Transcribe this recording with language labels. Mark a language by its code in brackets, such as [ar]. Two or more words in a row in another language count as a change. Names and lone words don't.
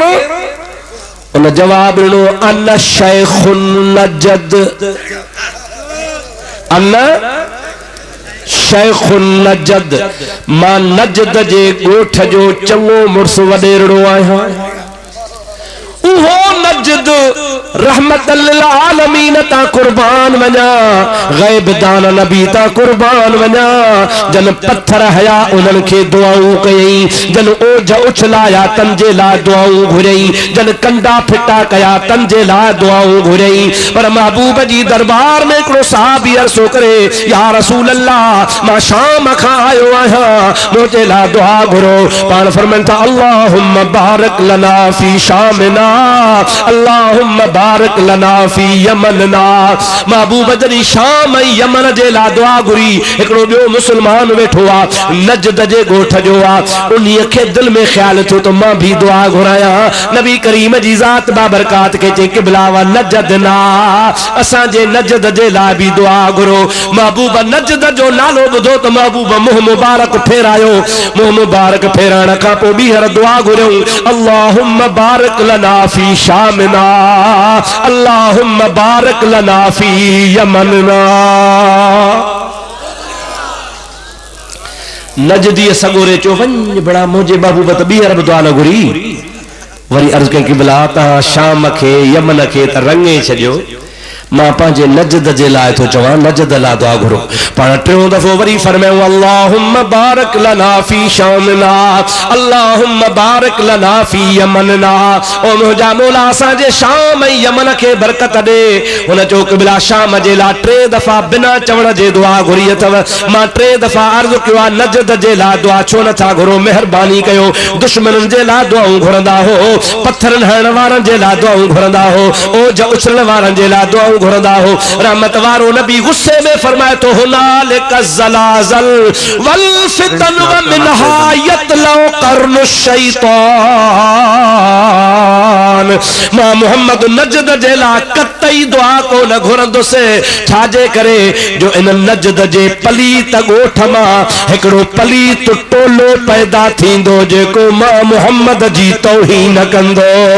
[sd] उन जवाब ॾिनो [ar] أنا شيخ نجد، أنا شيخ نجد, [sd] मां नजद जे ॻोठ जो चङो मुड़ुस वॾेरड़ो आहियां। उहो नजद [ar] رحمة للعالمين [sd] ता कुर्बान वञा, गैब दान नबी ता कुर्बान वञा। जन पत्थर हया उन्हनि खे दुआऊं कयई, जन ओझ उछलाया तन जे लाइ दुआऊं घुरई, जन कंडा फिटा कया तन जे लाइ दुआऊं घुरई। पर महबूब जी दरबार में हिकिड़ो सहाबी अर्ज़ो करे, [ar] يا رسول الله, [sd] मां शाम खां आयो आहियां, मुंहिंजे लाइ दुआ घुरो। पाण फरमाइनि था [ar] اللهم بارك لنا في شامنا، اللهم بارك لنا في يمننا. [sd] महबूब जॾहिं शाम ऐं यमन जे लाइ दुआ घुरी, हिकिड़ो ॿियो मुस्लमान वेठो आहे नजद जे ॻोठ जो आहे, उन्हीअ खे दिलि में ख़्यालु थियो त मां भी दुआ घुरायां। नबी करीम जी ज़ात बाबरकात खे चई क़िबला वा नजद ना, असांजे नजद जे लाइ भी दुआ घुरो। महबूब नजद जो नालो ॿुधो त महबूब मुंहुं मुबारक फेरायो। मुंहुं मुबारक फेराइण खां पोइ ॿीहर दुआ घुरियऊं, [ar] اللهم بارك لنا في شامنا، اللهم بارك لنا في يمننا. [sd] नजदी सगोरे चो वञ बड़ा मुझे महबूब त ॿीहर बि दुआ न घुरी। वरी अर्ज़ कई क़िबला तव्हां शाम खे यमन खे त रंगे छॾियो, मां पंहिंजे नजद जे लाइ थो चवां, नजद लाइ दुआ घुरो। पाण टियों दफ़ो वरी फरमायूं [ar] اللهم بارك لنا في شامنا، اللهم بارك لنا في يمننا. [sd] ओ मुंहिंजा मौला असांजे शाम ऐं यमन खे बरकत ॾे। हुन चयो क़िबला शाम जे लाइ 3 दफ़ा बिना चवण जे दुआ घुरी अथव। मां 3 दफ़ा अर्ज़ कयो आहे नजद जे लाइ दुआ छो नथा घुरो? महिरबानी कयो। दुश्मननि जे लाइ दुआऊं घुरंदा हो, पत्थरनि हणण वारनि जे लाइ दुआऊं घुरंदा हो, ओझ उछलण वारनि जे लाइ दुआऊं घुरंदा हो। रहमत वारो नबी गुस्से में फरमाए तो [ar] هنالك الزلازل والفتن ومنها يطلع قرن الشيطان. [sd] मां मोहम्मद नजद जे लाइ कतई दुआ को न घुरंदुसि। छाजे करे जो इन नजद जे पलीत ॻोठ मां हिकिड़ो पलीत टोलो पैदा थींदो जेको मां मोहम्मद जी तौहीन कंदो।